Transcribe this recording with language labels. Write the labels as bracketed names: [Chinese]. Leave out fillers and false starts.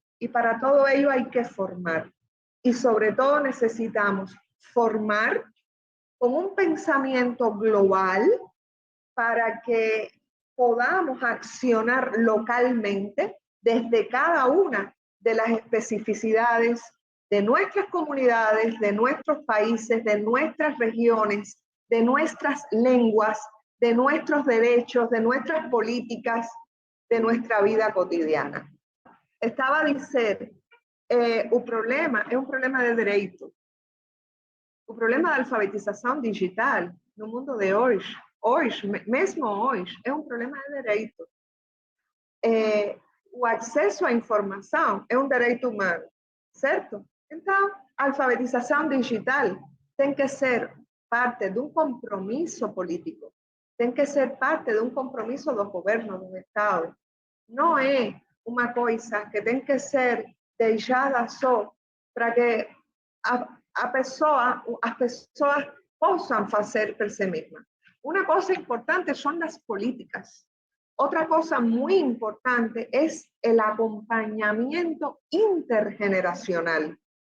[Spanish] Y para todo ello hay que formar. Y sobre todo necesitamos formar con un pensamiento global para que podamos accionar localmente desde cada una de las especificidades de nuestras comunidades, de nuestros países, de nuestras regiones, de nuestras lenguas, de nuestros derechos, de nuestras políticas, de nuestra vida cotidiana. [Portuguese] Estava a dizer, o problema é um problema de direito. O problema da alfabetização digital no mundo de hoje, mesmo hoje, é um problema de direito. O acesso à informação é um direito humano, certo? Então, a alfabetização digital tem que ser parte de um compromisso político, tem que ser parte de um compromisso do governo, do Estado. Não é uma coisa que tem que ser deixada só para que as pessoas possam fazer por si mesmas. Uma coisa importante são as políticas. [Spanish] Otra cosa muy importante es el acompañamiento intergeneracional.